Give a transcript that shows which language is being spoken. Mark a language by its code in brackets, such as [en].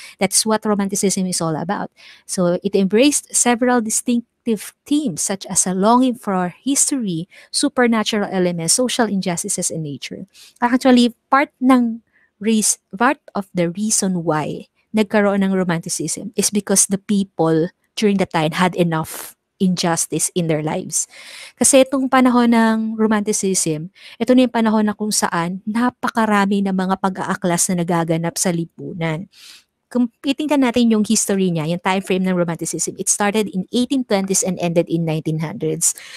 [en] That's what Romanticism is all about. So it embraced several distinctive themes such as a longing for history, supernatural elements, social injustices, and nature. Actually, part of the reason why [tl] nagkaroon ng [en] Romanticism is because the people during that time had enough injustice in their lives. [tl] Kasi itong panahon ng Romanticism, ito na yung panahon na kung saan napakarami ng mga pag-aaklas na nagaganap sa lipunan. Kung titingnan natin yung history niya, yung time frame ng Romanticism, [en] it started in 1820s and ended in 1900s.